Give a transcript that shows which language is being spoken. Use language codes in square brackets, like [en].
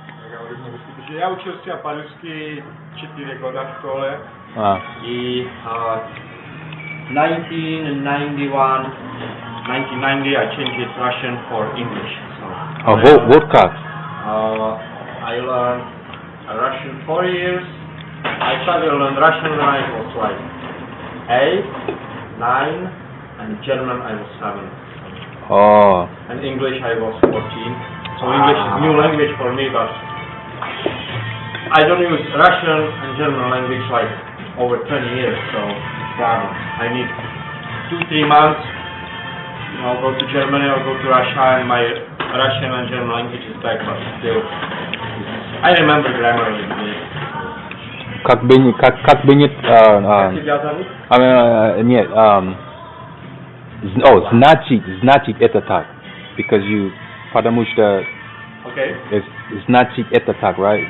[ru] Я говорю по-русски, потому что я учился по-русски 4 года в школе. [en] И 1990 I changed it Russian for English. So [ru] Вот как? [en] I learned Russian 4 years. I started to learn Russian when I was like 8, 9, and German I was 7. Oh. And English I was 14. So English is new language for me, but I don't use Russian and German language like over 20 years, so problem. I need 2-3 months, go to Germany or go to Russia, and my Russian and German language is back, but still, I remember grammar a little bit. [ru] Как бы нет, Как тебя зовут? нет, значит это так, [en] because you, [ru] потому что [en] Okay. [ru] Значит это так, right?